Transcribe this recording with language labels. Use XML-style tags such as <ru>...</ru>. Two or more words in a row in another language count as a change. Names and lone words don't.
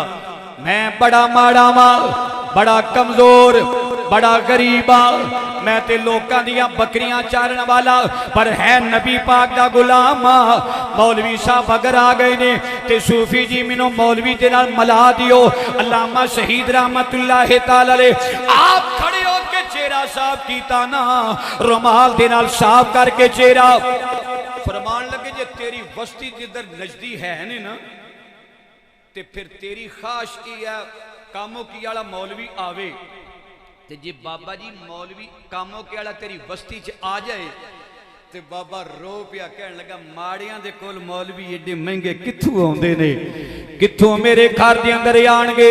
<pa>میں بڑا ماڑا واں، بڑا کمزور، بڑا غریب آں، میں تے لوکاں دیاں بکریاں چارن والا، پر ہے نبی پاک دا غلام. مولوی صاحب اگر آ گئے نے تے صوفی جی مینوں مولوی دے نال ملا دیو. علامہ شہید رحمۃ اللہ تعالیٰ علیہ آپ کھڑے ہو کے چہرہ صاف کیتا نا، رومال دے نال صاف کر کے چہرہ فرمان لگے جے تیری بستی دے اندر نجدی ہے نے نا، تے فیر تیری خواہش یہ ہے کاموں کی والا مولوی آوے. تے جے بابا جی مولوی کاموں کے والا تیری بستی چ آ جائے تے بابا رو پیا، کہن لگا ماڑیاں دے کول مولوی ایڈے مہنگے کتھوں آؤندے نے، کتھوں میرے گھر دے اندر آن گے.</pa>